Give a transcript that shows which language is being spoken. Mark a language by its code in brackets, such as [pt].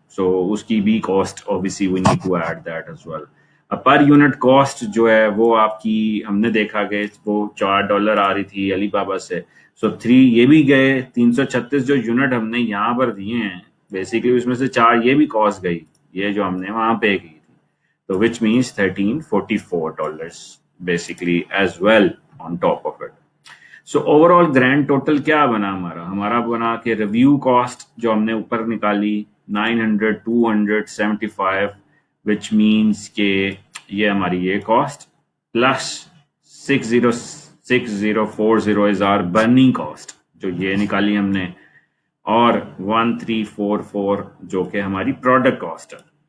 [en] so [hi] उसकी भी [en] Cost obviously we need to add that as well. [hi] Per unit cost जो है वो आपकी, हमने देखा कि वो $4 आ रही थी अलीबाबा से. सो 3 ये भी गए, 336 जो यूनिट हमने यहाँ पर दिए हैं बेसिकली उसमें से 4 ये भी कॉस्ट गई, ये जो हमने वहां पे की. [en] So which means $1344 basically as well on top of it. So overall grand total [hi] क्या बना हमारा बना कि रिव्यू कॉस्ट जो हमने ऊपर निकाली 900, 275, which means कि ये हमारी ये cost plus 6040 [en] is our burning cost [hi] जो ये निकाली हमने, और 1344 जो कि हमारी प्रोडक्ट कॉस्ट है.